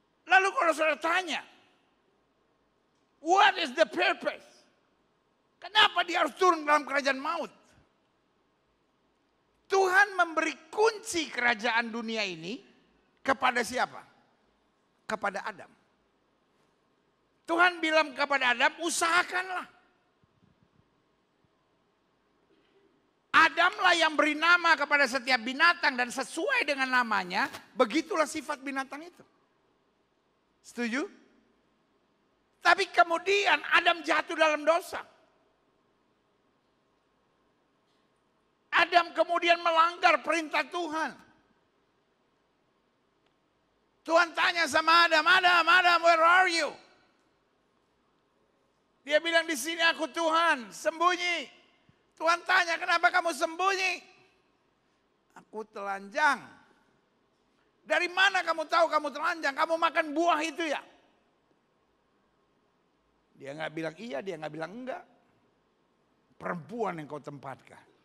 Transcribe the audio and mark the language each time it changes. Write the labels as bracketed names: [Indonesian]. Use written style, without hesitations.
[Indonesian] Lalu kalau saudara tanya, [English] what is the purpose? [Indonesian] Kenapa dia harus turun dalam kerajaan maut? Tuhan memberi kunci kerajaan dunia ini kepada siapa? Kepada Adam. Tuhan bilang kepada Adam, usahakanlah. Adamlah yang beri nama kepada setiap binatang dan sesuai dengan namanya, begitulah sifat binatang itu. Setuju? Tapi kemudian Adam jatuh dalam dosa. Adam kemudian melanggar perintah Tuhan. Tuhan tanya sama Adam, Adam, [English] where are you? [Indonesian] Dia bilang, di sini aku Tuhan, sembunyi. Tuhan tanya, kenapa kamu sembunyi? Aku telanjang. Dari mana kamu tahu kamu telanjang? Kamu makan buah itu ya? Dia nggak bilang iya, dia nggak bilang enggak. Perempuan yang kau tempatkan.